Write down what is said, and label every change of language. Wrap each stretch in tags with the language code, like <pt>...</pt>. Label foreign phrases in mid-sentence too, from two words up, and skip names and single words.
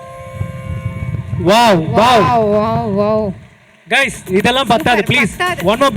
<en>Wow. Guys,</en> <ta>இதெல்லாம் பத்தாது,</ta> <en>please. One more big</en>